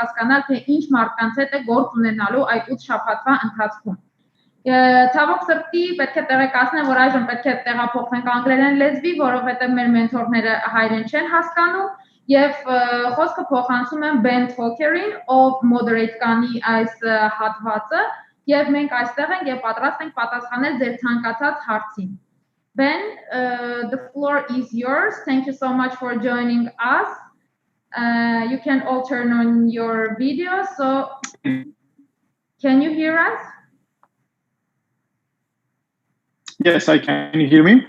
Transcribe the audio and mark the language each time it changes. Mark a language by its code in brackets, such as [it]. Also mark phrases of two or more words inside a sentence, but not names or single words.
[hy] հասկանալ, թե ինչ մարդկանց հետ է գործ ունենալու այդ 8 շաբաթվա ընթացքում։ Ցավոք սրտի պետք է տեղեկացնեմ, որ այժմ պետք է տեղափոխվենք անգլերեն լեզվի, որովհետեւ մեր մենթորները հայերեն չեն հասկանում եւ խոսքը փոխանցում եմ Բեն Թոքէրին, ով moderate կանի այս հատվածը եւ մենք այստեղ ենք եւ պատրաստ ենք պատասխանել ձեր ցանկացած հարցին։ [en] Ben, the floor is yours. Thank you so much for joining us. You can all turn on your video. So, can you hear us? Yes, I can. Can you hear me?